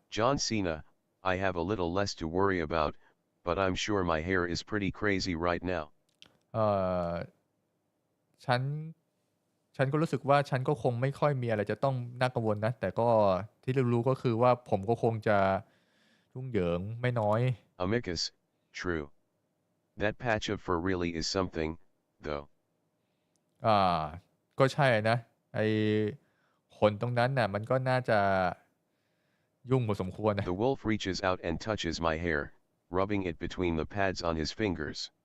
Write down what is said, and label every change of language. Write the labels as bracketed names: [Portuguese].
[English] John Cena, I have a little less to worry about, but I'm sure my hair is pretty crazy right now. [Thai] ฉันฉันก็รู้สึกว่าฉันก็คงไม่ค่อยมีอะไรจะต้องน่ากังวลนะแต่ก็ที่รู้ก็คือว่าผมก็คงจะยุ่งเหยิงไม่น้อย [English] Amicus, true. That patch of fur really is something, though. [Thai] ก็ใช่นะไอขนตรงนั้นน่ะมันก็น่าจะยุ่งพอสมควรนะ [English] The wolf reaches out and touches my hair, rubbing it between the pads on his fingers.